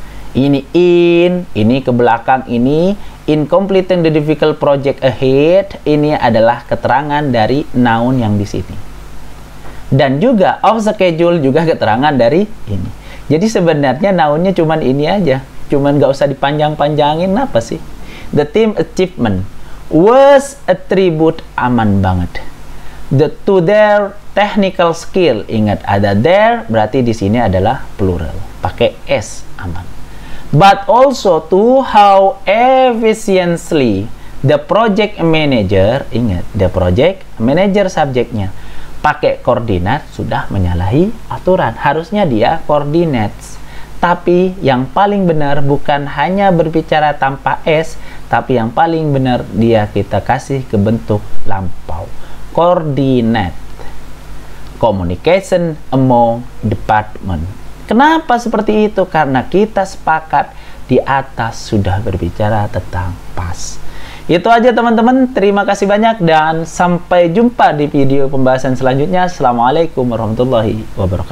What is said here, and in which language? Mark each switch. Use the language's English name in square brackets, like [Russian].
[Indonesian] Ini ini ke belakang ini. [English] In completing the difficult project ahead, [Indonesian] ini adalah keterangan dari noun yang di sini. Dan juga off schedule juga keterangan dari ini. Jadi sebenarnya nounnya cuman ini aja. Cuman nggak usah dipanjang-panjangin apa sih. [English] The team achievement was attribute [Indonesian] aman banget. [English] To their technical skill. [Indonesian] Ingat ada their berarti di sini adalah plural. Pakai s aman. [English] But also to how efficiently the project manager, [Indonesian] ingat, [English] the project manager [Indonesian] subjeknya, pakai koordinat sudah menyalahi aturan. Harusnya dia coordinates. Tapi yang paling benar bukan hanya berbicara tanpa S, tapi yang paling benar dia kita kasih ke bentuk lampau. [English] Coordinate. Communication among department. [Indonesian] Kenapa seperti itu? Karena kita sepakat di atas sudah berbicara tentang past. Itu aja teman-teman. Terima kasih banyak dan sampai jumpa di video pembahasan selanjutnya. [Arabic] Assalamualaikum warahmatullahi wabarakatuh.